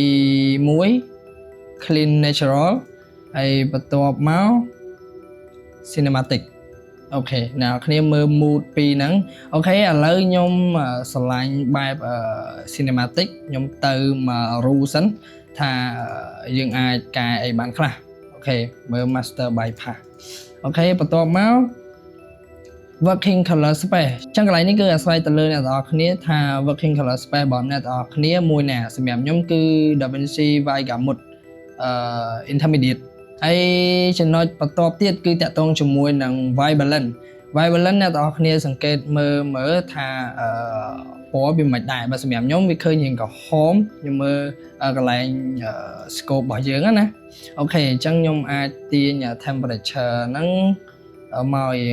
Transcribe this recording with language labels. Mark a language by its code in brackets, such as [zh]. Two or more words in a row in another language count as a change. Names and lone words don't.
[km] 1 [en] clean natural [km] ហើយបន្ទាប់មក cinematic អូខេអ្នកគ្នាមើល mood ពីរហ្នឹងអូខេឥឡូវខ្ញុំឆ្លាញ់បែប cinematic ខ្ញុំទៅមក rule សិនថាយើងអាចកែអីបានខ្លះអូខេមើល [en] master bypass [km] អូខេបន្ទាប់មក [en] working color space [km] អញ្ចឹងកន្លែងនេះគឺអាស្រ័យទៅ លើអ្នកទាំងអស់គ្នាថា [en] working color space [km] របស់អ្នកទាំងអស់គ្នាមួយណាសម្រាប់ខ្ញុំគឺ DaVinci Vigamut intermediate ហើយចំណុចបន្ទាប់ទៀតគឺតាក់ទងជាមួយនឹង Vibrant អ្នកទាំងអស់គ្នាសង្កេតមើលថាពណ៌ វាមិនដែរបើសម្រាប់ខ្ញុំវាឃើញរៀងក្រហមខ្ញុំមើលកន្លែង [en] scope [km] របស់យើងណាអូខេអញ្ចឹងខ្ញុំអាចទាញ temperature ហ្នឹងមករៀង